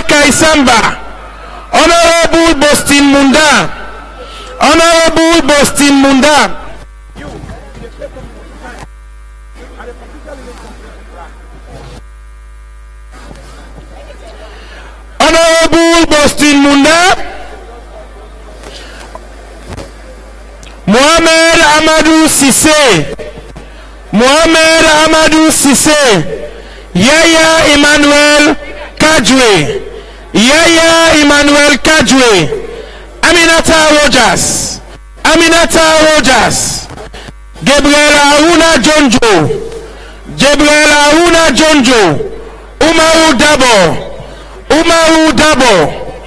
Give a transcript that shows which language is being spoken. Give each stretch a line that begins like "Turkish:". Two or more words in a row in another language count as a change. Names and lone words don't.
English: Kaisamba, Honorable Bostin Munda, Honorable Bostin Munda. Honorable Bostin Munda, Mohamed Amadou Sissé, Mohamed Amadou Sissé, Yaya Emmanuel Kajwe, Yaya Emmanuel Kajwe, Aminata Rogers, Aminata Rogers, Gabriel Aruna Jonjo, Gabriel Aruna Jonjo, Umaru Dabo, Umaru Dabo,